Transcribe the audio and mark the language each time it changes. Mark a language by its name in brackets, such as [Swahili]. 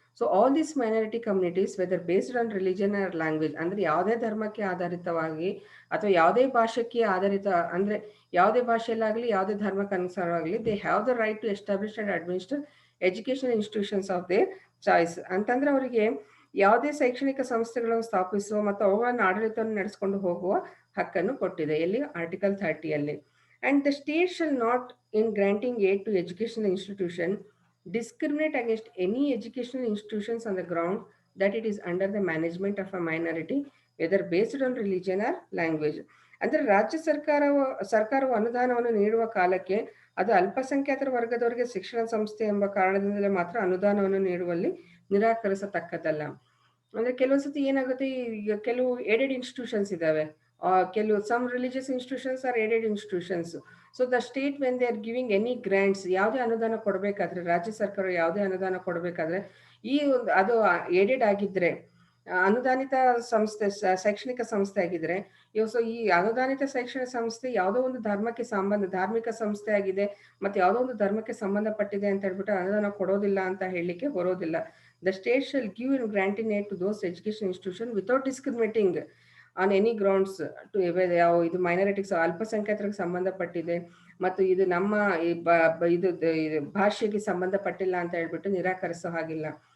[English] so all this minority communities whether based on religion or language, [Kannada] ಅಂದ್ರೆ ಯಾವುದೇ ಧರ್ಮಕ್ಕೆ ಆಧಾರಿತವಾಗಿ ಅಥವಾ ಯಾವುದೇ ಭಾಷೆಗೆ ಆಧಾರಿತ, ಅಂದ್ರೆ ಯಾವುದೇ ಭಾಷೆಯಲ್ಲಾಗಲಿ ಯಾವುದೇ ಧರ್ಮಕ್ಕೆ ಅನುಸಾರವಾಗಲಿ, [English] They have the right to establish and administer educational institutions of their choice. [Kannada] ಅಂತಂದ್ರೆ ಅವರಿಗೆ ಯಾವುದೇ ಶೈಕ್ಷಣಿಕ ಸಂಸ್ಥೆಗಳನ್ನು ಸ್ಥಾಪಿಸುವ ಮತ್ತು ಅವುಗಳನ್ನು ಆಡಳಿತವನ್ನು ನಡೆಸಿಕೊಂಡು ಹೋಗುವ ಹಕ್ಕನ್ನು ಕೊಟ್ಟಿದೆ. ಎಲ್ಲಿ? Article 30ಯಲ್ಲಿ. [English] And the state shall not in granting aid to educational institution discriminate against any educational institutions on the ground that it is under the management of a minority, whether based on religion or language. [Kannada] ಅಂದ್ರೆ ರಾಜ್ಯ ಸರ್ಕಾರವು ಅನುದಾನವನ್ನು ನೀಡುವ ಕಾಲಕ್ಕೆ ಅದು ಅಲ್ಪಸಂಖ್ಯಾತರ ವರ್ಗದವರಿಗೆ ಶಿಕ್ಷಣ ಸಂಸ್ಥೆ ಎಂಬ ಕಾರಣದಿಂದಲೇ ಮಾತ್ರ ಅನುದಾನವನ್ನು ನೀಡುವಲ್ಲಿ ನಿರಾಕರಿಸತಕ್ಕದ್ದಲ್ಲ. ಅಂದ್ರೆ ಕೆಲವೊಂದ್ಸತಿ ಏನಾಗುತ್ತೆ, ಈಗ ಕೆಲವು ಏಡೆಡ್ ಇನ್ಸ್ಟಿಟ್ಯೂಷನ್ಸ್ ಇದಾವೆ, ಕೆಲವು [English] Some religious institutions are aided institutions. So the state when they are giving any grants, [Kannada] ಯಾವುದೇ ಅನುದಾನ ಕೊಡಬೇಕಾದ್ರೆ, ರಾಜ್ಯ ಸರ್ಕಾರ ಯಾವುದೇ ಅನುದಾನ ಕೊಡಬೇಕಾದ್ರೆ ಈ ಒಂದು ಅದು ಏಡೆಡ್ ಆಗಿದ್ರೆ, ಅನುದಾನಿತ ಸಂಸ್ಥೆ, ಶೈಕ್ಷಣಿಕ ಸಂಸ್ಥೆ ಆಗಿದ್ರೆ, ಸೊ ಈ ಅನುದಾನಿತ ಶೈಕ್ಷಣಿಕ ಸಂಸ್ಥೆ ಯಾವುದೋ ಒಂದು ಧಾರ್ಮಿಕ ಸಂಸ್ಥೆ ಆಗಿದೆ ಮತ್ತೆ ಯಾವುದೋ ಒಂದು ಧರ್ಮಕ್ಕೆ ಸಂಬಂಧಪಟ್ಟಿದೆ ಅಂತ ಹೇಳ್ಬಿಟ್ಟು ಅನುದಾನ ಕೊಡೋದಿಲ್ಲ ಅಂತ ಹೇಳಲಿಕ್ಕೆ ಬರೋದಿಲ್ಲ. [English] The state shall give and grant in aid to those education institutions without discriminating on any grounds to [Kannada] ಯಾವ ಇದು ಮೈನಾರಿಟೀಸ್ ಅಲ್ಪಸಂಖ್ಯಾತರಿಗೆ ಸಂಬಂಧಪಟ್ಟಿದೆ ಮತ್ತು ಇದು ನಮ್ಮ ಇದು ಭಾಷೆಗೆ ಸಂಬಂಧಪಟ್ಟಿಲ್ಲ ಅಂತ ಹೇಳ್ಬಿಟ್ಟು ನಿರಾಕರಿಸೋ ಹಾಗಿಲ್ಲ.